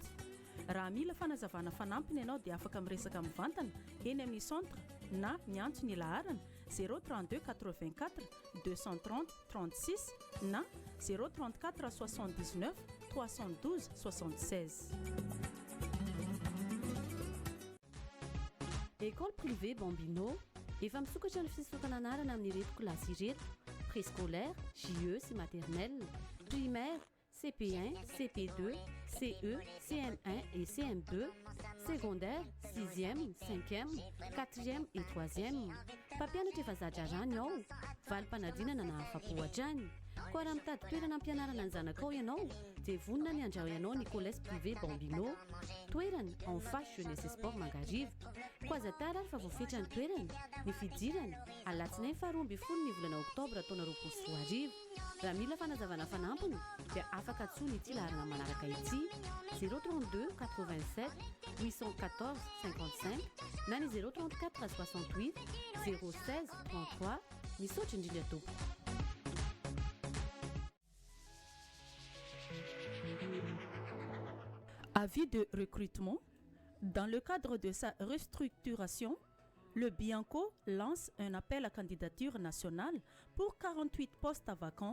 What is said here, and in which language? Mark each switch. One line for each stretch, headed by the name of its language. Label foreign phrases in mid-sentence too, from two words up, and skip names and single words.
Malagasy: Raha mila fanazavana fanampiny ianao dia afaka miresaka mivantana eny amin'ny centre na miantso ny laharana 032 84 230 36 na 034 79 312 76.
French: École privée Bambino
Malagasy: efa misokatra ny fisokana anarana amin'ireto kilasy ireto:
French: préscolaire, JE sy maternelle, primaire, CP1, CP2, CE, CM1 et CM2, secondaire, 6e, 5e, 4e et 3e.
Malagasy: Mpampianatra efa zadrarany ao, valim-panadinana na afa-po hatrany. Koa raha mitady toerana ampianarana ny zanakao ianao dia vonona ny andrao ianao ny
French: collège privé Bambino,
Malagasy: toerana
French: en face jeunesse et sport Mangarivo.
Malagasy: Koa aza tara ary fa voafetra ny toerana. Ny fidirana alatsinainy faharoa ambin'ny folo ny volana oktobra taona 2024. Raha mila fanazavana fanampiny dia afaka atsoina ity laharana manaraka ity: 032 87 814 55 na ny 034 68 016 33. Misaotra indrindra tompoko.
French: Avis de recrutement. Dans le cadre de sa restructuration, le Bianco lance un appel à candidature nationale pour 48 postes vacants.